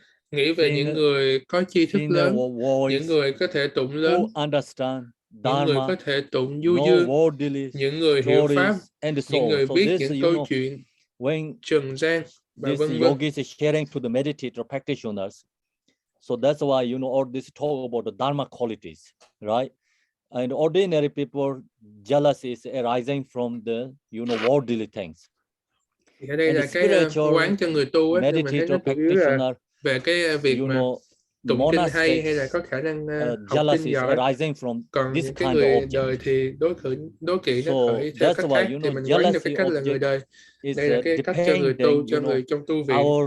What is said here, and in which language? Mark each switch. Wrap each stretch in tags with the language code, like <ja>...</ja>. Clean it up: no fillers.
<vi>Nghĩ về những người có tri thức lớn, những người có thể tụng lớn, những người có thể tụng du dương, những người hiểu pháp, những người biết những câu chuyện trần gian và vân vân.</vi> <en>Yogis is sharing to the meditator practitioners. So that's why all this talk about the dharma qualities, right? And ordinary people, jealousy is arising from the worldly things.</en> <vi>Ở đây là cái quán cho người tu á, mình thấy nó chủ yếu là về cái việc mà tụng kinh hay là có khả năng học kinh giỏi. Còn những cái người đời thì đố kỵ nó khởi theo cách khác, thì mình quán theo cái cách là người đời. Đây là cái cách cho người tu, cho người trong tu viện.</vi>